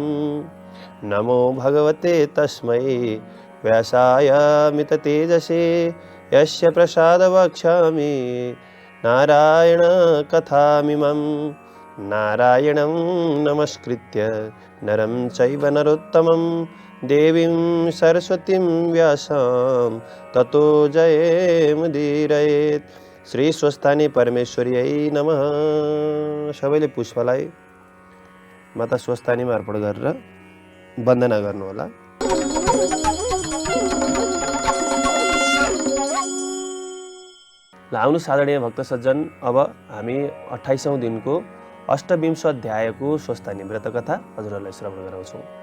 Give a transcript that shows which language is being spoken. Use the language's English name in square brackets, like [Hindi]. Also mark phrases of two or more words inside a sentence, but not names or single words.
[Sanskrit] नमो भगवते तस्मै व्यासाय मिततेजसे यस्य प्रसादवक्ष्यामि नारायण कथामिमं। नारायणं नमस्कृत्य नरं चैव नरोत्तमं देवीं सरस्वतीं व्यासं ततो जयमुदीरयेत्। श्री स्वस्थानी परमेश्वरीयै नमः। [Nepali] सबैले पुष्पलाई माता स्वस्थानीमा अर्पण गरेर वन्दना गर्नुहोला। ल आउनुहोस् आदरणीय भक्त सज्जन, अब हामी 28औं दिनको अष्टविंश अध्यायको स्वस्थानी व्रत कथा हजुरहरूलाई श्रवण गराउँछौँ।